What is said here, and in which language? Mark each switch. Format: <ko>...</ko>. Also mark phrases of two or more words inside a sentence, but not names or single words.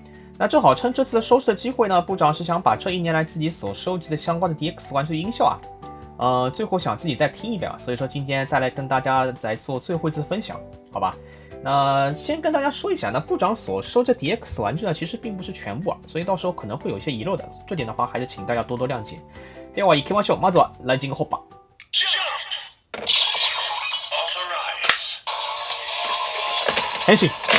<zh>那正好趁这次的收拾的机会呢，部长是想把这一年来自己所收集的相关的 DX 玩具音效最后想自己再听一遍所以说今天再来跟大家来做最后一次分享，好吧？那先跟大家说一下，那部长所收的 DX 玩具呢，其实并不是全部所以到时候可能会有一些遗漏的，这点的话还是请大家多多谅解。</zh> <ja>では行きましょう。まずはライジングホッパー。変身。</ja>